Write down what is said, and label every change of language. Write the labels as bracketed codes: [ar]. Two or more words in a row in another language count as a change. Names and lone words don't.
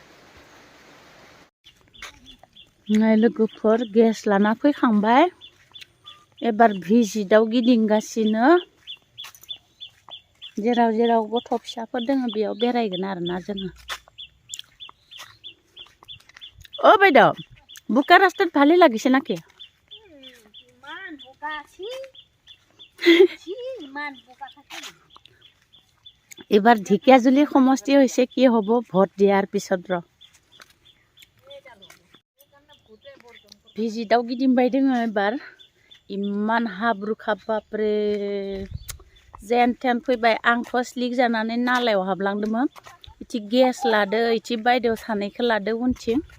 [brx] नै लोगोफोर गेस लाना फैखांबाय एबार भिजिटआव गिदिंगासिनो जेराव गथ' फिसाफोर दोङो बेयाव बेरायगोन आरोना जोङो [as] ओ বাইদেউ বোকা রাস্তাত ভালে লাগিছে নাকি এবাৰ ঢেকিয়াজুলি সমষ্টি হৈছে কি হ'ব ভোট দিয়াৰ পিছত [brx] भिजिटआव गिदिंबाय दोङो एबार इमान हाब्रुखा बापरे जेन थेन फैबाय आंथ' स्लिक जानानै नालायाव हाबलांदोंमोन इथि गेस लादो इथि बायदेव सानैखौ लादो उनथिं